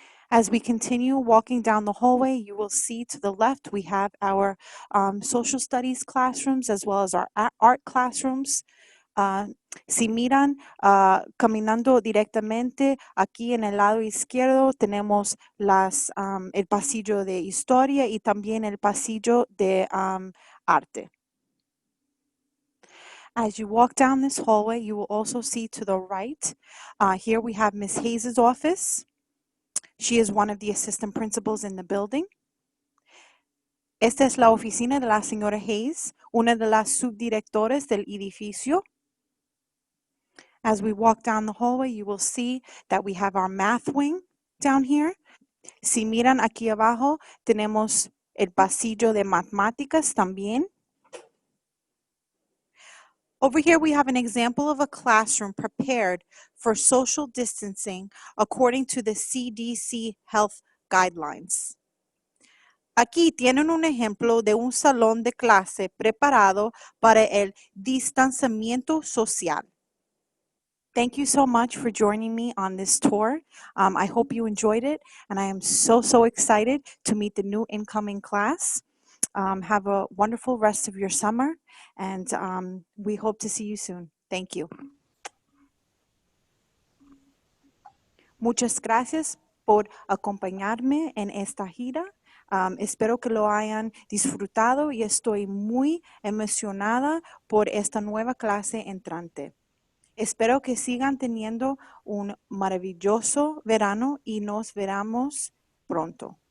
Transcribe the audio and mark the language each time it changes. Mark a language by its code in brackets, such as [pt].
[en] As we continue walking down the hallway, you will see to the left we have our social studies classrooms as well as our art classrooms. [es] Si miran caminando directamente aquí en el lado izquierdo tenemos el pasillo de historia y también el pasillo de arte. [en] As you walk down this hallway, you will also see to the right, here we have Ms. Hayes' office. She is one of the assistant principals in the building. [es] Esta es la oficina de la señora Hayes, una de las subdirectores del edificio. [en] As we walk down the hallway, you will see that we have our math wing down here. [es] Si miran aquí abajo, tenemos el pasillo de matemáticas también. [en] Over here, we have an example of a classroom prepared for social distancing according to the CDC health guidelines. [es] Aquí tienen un ejemplo de un salón de clase preparado para el distanciamiento social. [en] Thank you so much for joining me on this tour. I hope you enjoyed it, and I am so excited to meet the new incoming class. Have a wonderful rest of your summer, and we hope to see you soon. Thank you. [es] Muchas gracias por acompañarme en esta gira. Espero que lo hayan disfrutado y estoy muy emocionada por esta nueva clase entrante. Espero que sigan teniendo un maravilloso verano y nos veremos pronto.